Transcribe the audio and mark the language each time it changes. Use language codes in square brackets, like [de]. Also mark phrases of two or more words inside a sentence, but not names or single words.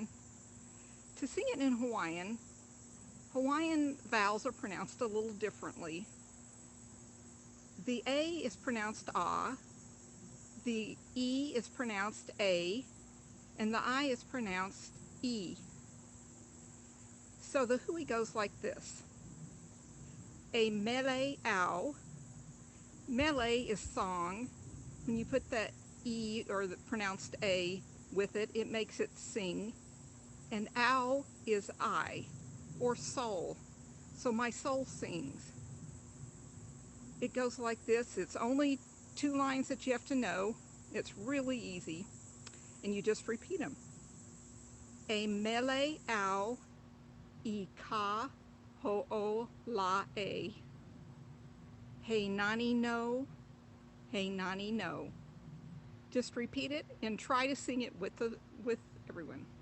[en] To sing it in Hawaiian, Hawaiian vowels are pronounced a little differently. The A is pronounced ah, the E is pronounced A, and the I is pronounced E. So the hui goes like this. [haw] A mele au. [en] Mele is song. When you put that E, or the pronounced A, with it, it makes it sing. And au is I, or soul. So my soul sings. It goes like this. It's only 2 lines that you have to know. It's really easy. And you just repeat them. [haw] E mele au I ka ho'o la e. Hey nani no, hey nani no. [en] Just repeat it and try to sing it with everyone.